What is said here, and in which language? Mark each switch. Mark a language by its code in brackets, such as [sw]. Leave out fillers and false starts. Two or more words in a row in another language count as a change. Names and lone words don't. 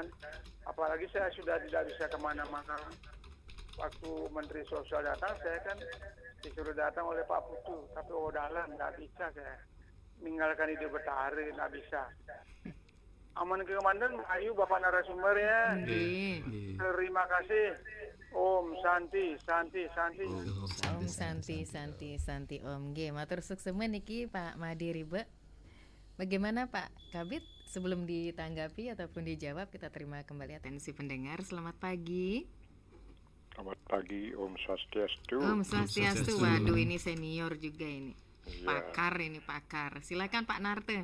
[id] Apalagi saya sudah tidak bisa kemana-mana. Waktu Menteri Sosial datang, saya kan disuruh datang oleh Pak Putu, tapi Odalan nggak bisa saya. meninggalkan ide Betara, nggak bisa. Aman ke Komandan, ayo Bapak narasumbernya. Terima kasih. [sa] Om Santi, Santi. Om Santi Om. [ban] Nggih, matur suksemen niki Pak Madi Ribe. [id] Bagaimana Pak Kabit? Sebelum ditanggapi ataupun dijawab, kita terima kembali atensi pendengar. Selamat pagi. Selamat pagi, [sa] Om Swastiastu. Om Swastiastu. [id] Waduh, ini senior juga ini. Iya. Pakar. Silakan Pak Narte.